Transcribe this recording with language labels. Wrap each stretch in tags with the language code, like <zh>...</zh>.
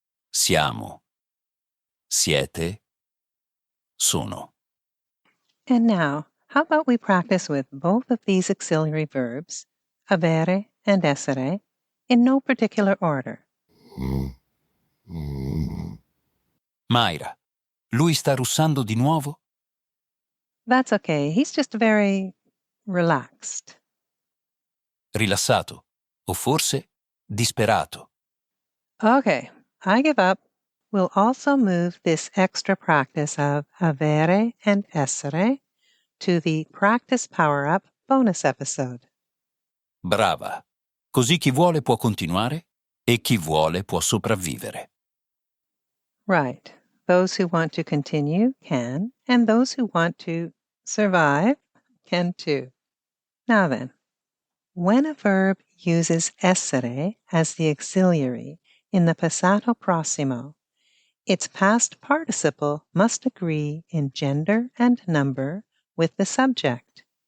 <it>siamo, siete, sono.</it> <en>And now, how about we practice with both of these auxiliary verbs, avere and essere, in no particular order.</en> <it>Mayra, lui sta russando di nuovo?</it> <en>That's okay. He's just very relaxed.</en> <it>Rilassato? O forse disperato?</it> <en>Okay, I give up. We'll also move this extra practice of avere and essere to the Practice Power Up bonus episode.</en> <it>Brava. Così chi vuole può continuare e chi vuole può sopravvivere.</it> <en>Right. Those who want to continue can, and those who want to survive can too. Now then, when a verb uses essere as the auxiliary in the Passato Prossimo, its past participle must agree in gender and number with the subject.</en>